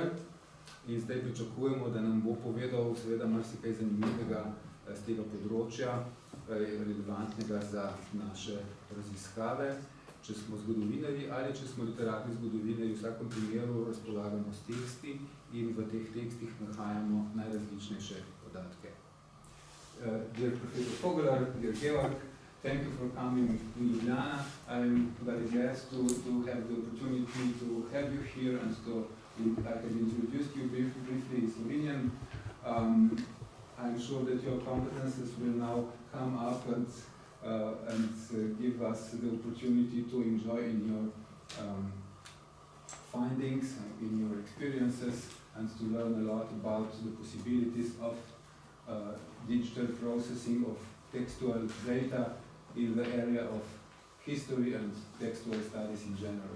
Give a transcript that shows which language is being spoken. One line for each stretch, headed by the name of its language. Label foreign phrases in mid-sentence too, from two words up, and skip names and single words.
Slovenian: In zdaj pričakujemo, da nam bo povedal seveda marsikaj zanimivega z tega področja, relevantnega za naše raziskave. Če smo zgodovinarji ali če smo literarni zgodovinarji, v vsakem primeru razpolagamo s teksti in v teh tekstih nahajamo najrazličnejše podatke.
English: Dear Professor Vogeler, dear Georg, thank you for coming to Ljubljana. I'm very glad to have the opportunity to have you here and I can introduce you briefly in Slovenian. I'm sure that your competences will now come up and give us the opportunity to enjoy in your findings, in your experiences, and to learn a lot about the possibilities of digital processing of textual data in the area of history and textual studies in general.